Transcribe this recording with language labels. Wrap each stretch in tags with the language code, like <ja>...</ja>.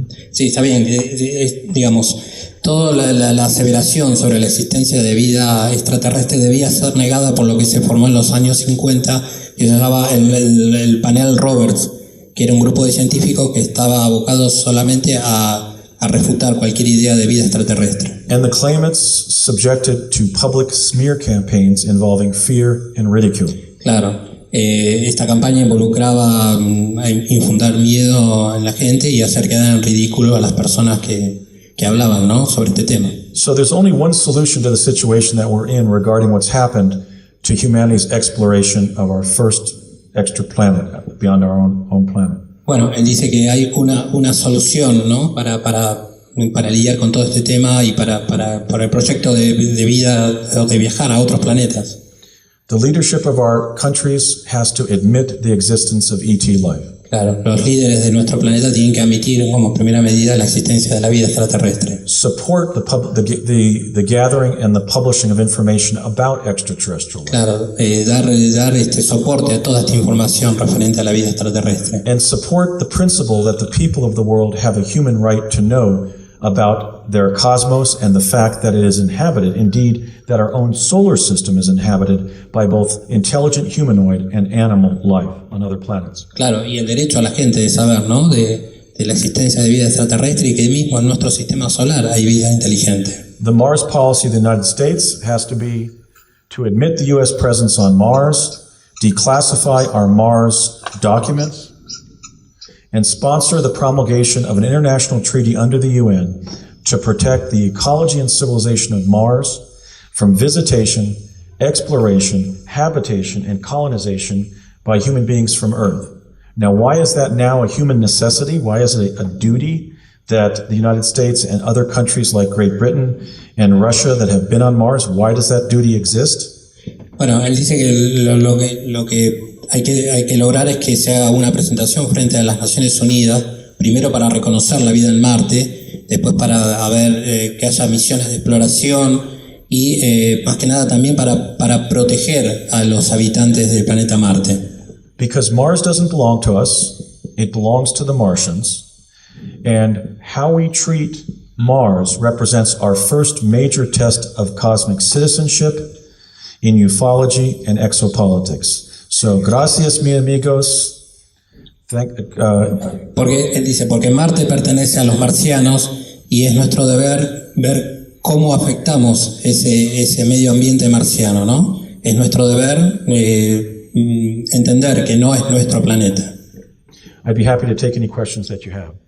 <es>Sí, está bien. Digamos, toda la aseveración sobre la existencia de vida extraterrestre debía ser negada por lo que se formó en los años 50, que se llamaba el panel Roberts, que era un grupo de científicos que estaba abocado solamente a refutar cualquier idea de vida extraterrestre.</es> <en>And the claimants subjected to public smear campaigns involving fear and ridicule.</en> <es>Claro. Esta campaña involucraba infundar miedo en la gente y hacer quedar en ridículo a las personas que hablaban, ¿no?, sobre este tema.</es> <en>So there's only one solution to the situation that we're in regarding what's happened to humanity's exploration of our first extra planet beyond our own planet.</en> <es>Bueno, él dice que hay una solución, ¿no? Para lidiar con todo este tema y para el proyecto de vida o de viajar a otros planetas.</es> <en>The leadership of our countries has to admit the existence of ET life.</en> <es>Claro, los líderes de nuestro planeta tienen que admitir como primera medida la existencia de la vida extraterrestre.</es> <en>Support the gathering and the publishing of information about extraterrestrial life.</en> <es>Claro, dar soporte a toda esta información referente a la vida extraterrestre.</es> <en>And support the principle that the people of the world have a human right to know about their cosmos and the fact that it is inhabited, indeed, that our own solar system is inhabited by both intelligent humanoid and animal life on other planets.</en> <es>Claro, y el derecho a la gente de saber, ¿no? De la existencia de vida extraterrestre y que mismo en nuestro sistema solar hay vida inteligente.</es> <en>The Mars policy of the United States has to be to admit the U.S. presence on Mars, declassify our Mars documents, and sponsor the promulgation of an international treaty under the UN to protect the ecology and civilization of Mars from visitation, exploration, habitation, and colonization by human beings from Earth. Now, why is that now a human necessity? Why is it a duty that the United States and other countries like Great Britain and Russia that have been on Mars, why does that duty exist?</en> <es>Bueno, él dice que lo que hay que lograr es que se haga una presentación frente a las Naciones Unidas, primero para reconocer la vida en Marte, después para que haya misiones de exploración y más que nada también para proteger a los habitantes del planeta Marte.</es> <en>Because Mars doesn't belong to us, it belongs to the Martians, and how we treat Mars represents our first major test of cosmic citizenship in ufology and exopolitics.</en> <es>So, gracias, mis amigos. Porque él dice, porque Marte pertenece a los marcianos y es nuestro deber ver cómo afectamos ese medio ambiente marciano, ¿no? Es nuestro deber entender que no es nuestro planeta.</es> <en>I'd be happy to take any questions that you have.</en>